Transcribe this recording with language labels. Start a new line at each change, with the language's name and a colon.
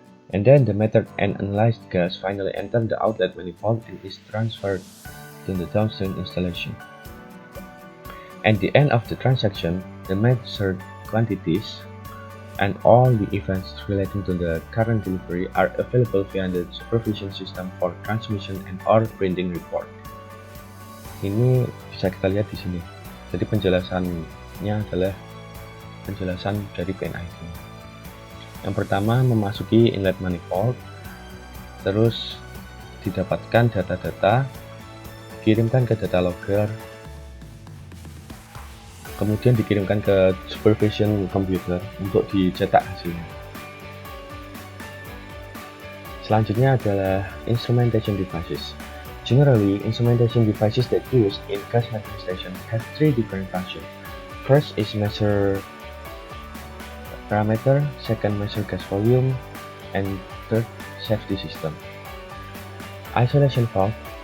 English: And then the metered and analyzed gas finally enters the outlet manifold and is transferred to the downstream installation. At the end of the transaction, the measured quantities and all the events relating to the current delivery are available via the supervision system for transmission and or printing report.
Indonesian: Ini bisa kita lihat di sini. Jadi penjelasannya adalah penjelasan dari PNID. Yang pertama, memasuki inlet manifold, terus didapatkan data-data, dikirimkan ke data logger, kemudian dikirimkan ke supervision computer untuk dicetak hasilnya. Selanjutnya adalah instrumentation devices.
English: Generally, instrumentation devices that used in gas metering station have three different functions. First is measure parameter, second measure gas volume, and third, safety system. Isolation valve.